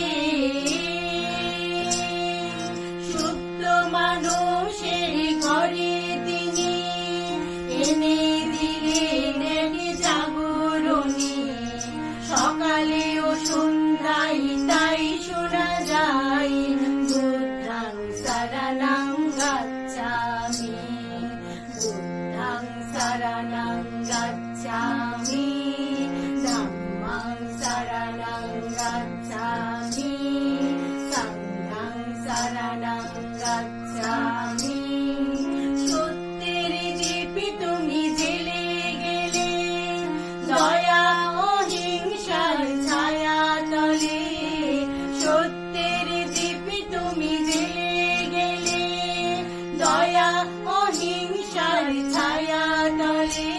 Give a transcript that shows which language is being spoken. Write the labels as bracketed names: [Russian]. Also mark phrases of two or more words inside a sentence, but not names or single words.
[Bangla] সুপ্ত মানুষের ঘরে তিনি এনে দিলেন এক জাগরণী। সকালে ও সন্ধ্যায় তাই শোনা যায়, [Pali] বুদ্ধাং শরণং গচ্ছামি, বুদ্ধাং শরণং গচ্ছামি, ধম্মং শরণং গচ্ছামি, সংঘং শরণং গচ্ছামি। [Bangla] সত্যের দীপে তুমি জেলে গেলে, দয়া অহিংসার ছায়া তলে। সত্যের দীপে তুমি জেলে গেলে, দয়া অহিংসার ছায়া তলে।